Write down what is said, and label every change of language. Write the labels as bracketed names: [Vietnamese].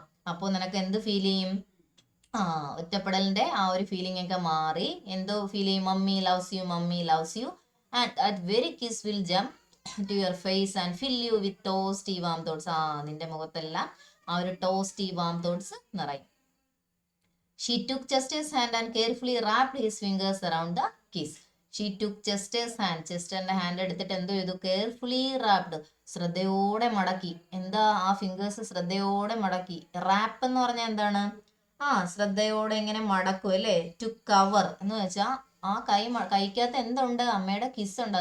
[Malayalam] അപ്പോൾ നിനക്ക് എന്ത് ഫീൽ ചെയ്യും? ഒറ്റപ്പെടലിന്റെ ആ ഒരു ഫീലിംഗ് ഒക്കെ മാറി എന്തോ ഫീൽ ചെയ്യും? [English] Mummy loves you, mummy loves you. And that very kiss will jump to your face and fill you with toasty warm thoughts. [Malayalam] നിന്റെ മുഖത്തെല്ലാം ആ ഒരു ടോസ്റ്റി വാം തോട്ട്സ് നിറയും. [English] She took Chester's hand and carefully wrapped his fingers around the kiss. She took Chester's hand. [Malayalam] ചെസ്റ്ററിന്റെ hand എടുത്തിട്ട് എന്തോ ചെയ്തു? [English] carefully wrapped, [Malayalam] ശ്രദ്ധയോടെ മടക്കി. എന്താ? ആ ഫിംഗേഴ്സ് ശ്രദ്ധയോടെ മടക്കി. റാപ്പ് എന്ന് പറഞ്ഞാൽ എന്താണ്? ശ്രദ്ധയോടെ ഇങ്ങനെ മടക്കും അല്ലേ? ടു കവർ എന്ന് വെച്ചാൽ ആ കൈക്കകത്ത് എന്തുണ്ട്? അമ്മയുടെ കിസ് ഉണ്ട്.